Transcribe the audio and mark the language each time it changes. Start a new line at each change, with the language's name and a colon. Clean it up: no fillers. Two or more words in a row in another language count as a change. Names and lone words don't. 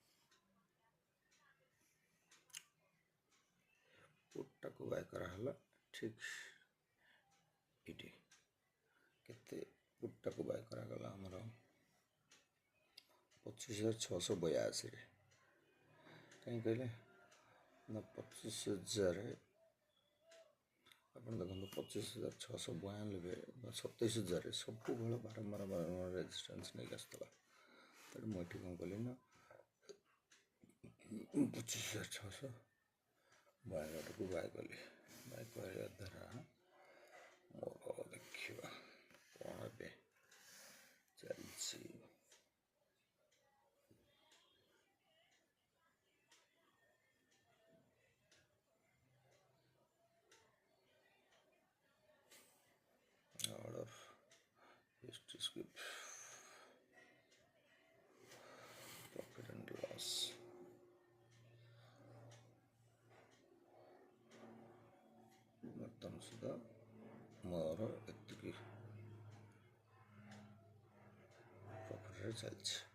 Odia: ପୁଟଟାକୁ ବାଇ କରାହେଲା ଠିକ୍ ଏଇଠି କେତେ ପୁଟଟାକୁ ବାଇ କରାଗଲା ଆମର 25,682 କାହିଁ କହିଲେ ନା 25,000 ଆପଣ ଦେଖନ୍ତୁ 25,692 ବା 27,000 ସବୁବେଳେ ବାରମ୍ବାର ରେଜିଷ୍ଟାନ୍ସ ନେଇକି ଆସୁଥିଲା। ତେଣୁ ମୁଁ ଏଠି କ'ଣ କଲି ନା 25,692ଟାକୁ ବାଇ କଲି। ବାଇ କରିବା ଦ୍ୱାରା ମୋର ଦେଖିବା କ'ଣ ଏବେ ଚାଲିଛି।
English: order history skip profit and loss
Odia: ବର୍ତ୍ତମାନ ସୁଦ୍ଧା ମୋର ଏତିକି ପ୍ରଫିଟରେ ଚାଲିଛି।